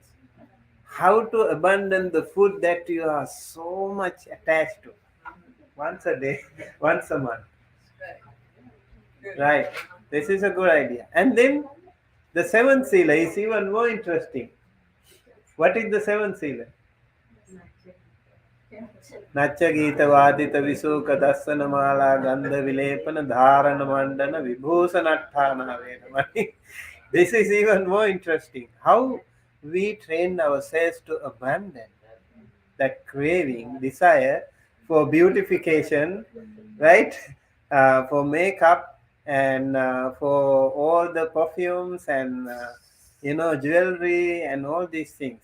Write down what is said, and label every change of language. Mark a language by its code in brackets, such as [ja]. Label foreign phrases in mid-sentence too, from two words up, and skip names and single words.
[en] How to abandon the food that you are so much attached to? Once a day, once a month. Right. This is a good idea. And then the seventh sila is even more interesting. What is the seventh sila? [pi] Nacha Gita Vadita Visuka Dasana Mala Gandha Vilepana Dharana Mandana Vibhusanattana Vedamani. [en] This is even more interesting. How we train ourselves to abandon that craving, desire for beautification, right? For makeup and for all the perfumes and jewelry and all these things.